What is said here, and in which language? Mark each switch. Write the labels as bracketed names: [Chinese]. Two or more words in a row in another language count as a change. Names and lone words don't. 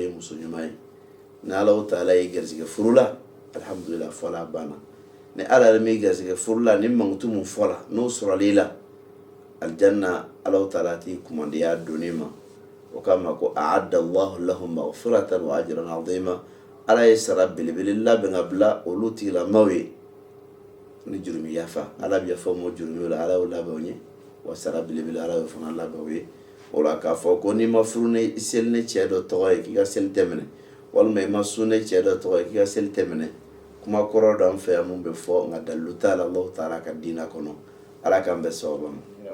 [Bambara] ye muso ɲuman ye ni ala taala ye garisɛgɛ furu la alhamdulillah fɔla banna ni ala yɛrɛ m'i garisɛgɛ furu la ni mankutu mun fɔla n'o sɔrɔl'i la aljanna ala taala t'i kumandiya donni ma o kama ko [Arabic] أعد الله لهم مغفرة وأجرا عظيما [Bambara] ala ye sara belebele labɛn ka bila olu tigilamaw ye ni jurumi yafa ala bɛ yafa mo jurumi la ala y'o labɛn o ye wa sara belebele ala y'o fana labɛn o ye o la k'a fɔ ko n'i ma furu ni seli ni cɛ dɔ tɔgɔ ye k'i ka seli tɛ minɛ walima i ma sun ni cɛ dɔ tɔgɔ ye k'i ka seli tɛ minɛ kuma kɔrɔ dɔ an fɛ yan mun bɛ fɔ nka dalilu t'a la Allahu taala ka diinɛ kɔnɔ ala k'an bɛn sababa ma.